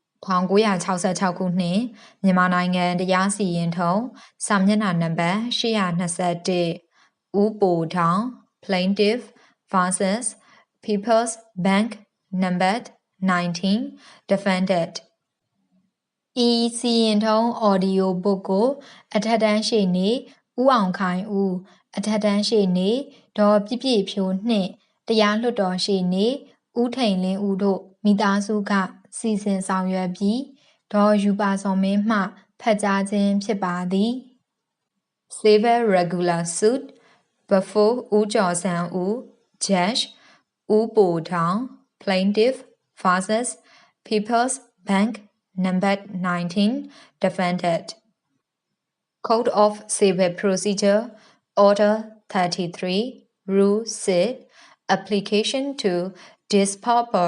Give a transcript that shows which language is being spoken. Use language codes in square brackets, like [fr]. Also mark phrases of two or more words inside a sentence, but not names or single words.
[my] 1966 ခုနှစ်မြန်မာနိုင်ငံတရားစီရင်ထုံးစာမျက်နှာနံပါတ်821ဦးပိုထောင် [en] plaintiff versus People's Bank number 19 defendant [my] ဤစီရင်ထုံး [en] audio book [my] ကိုအထက်တန်းရှေ့နေဦးအောင်ခိုင်ဦးအထက်တန်းရှေ့နေဒေါ်ပြည့်ပြည့်ဖြိုးနှင့်တရားလွှတ်တော်ရှေ့နေဦးထိန်လင်းဦးတို့မိသားစုကစီစဉ်ဆောင်ရွက်ပြီးဒေါ်ယူပါစောမင်းမှဖတ်ကြားခြင်းဖြစ်ပါသည် [en] Civil Regular Suit before ဦးကျော်ဆန်းဦး Judge ဦးပိုထောင် Plaintiff versus People's Bank number 19 Defendant Code of Civil Procedure Order 33 Rule 6 Application to Dispauper